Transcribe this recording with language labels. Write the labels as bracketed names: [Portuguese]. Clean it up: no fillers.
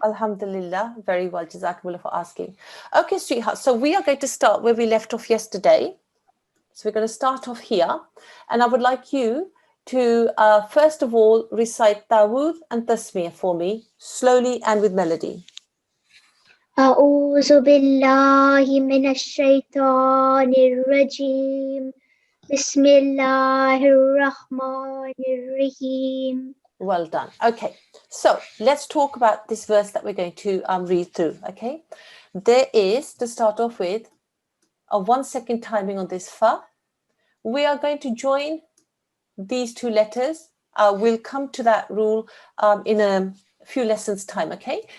[English] Alhamdulillah. Very well. Jazakumullah for asking. Okay, sweetheart. So we are going to start where we left off yesterday. So we're going to start off here. And I would like you to, first of all, recite Tawud and Tasmiyah for me, slowly and with melody. [Arabic] أعوذ بالله من الشيطان الرجيم بسم الله الرحمن الرحيم. [English] Well done. Okay, so let's talk about this verse that we're going to read through. Okay, there is, to start off with, a 1 second timing on this fa. We are going to join these two letters. We'll come to that rule in a few lessons time, okay?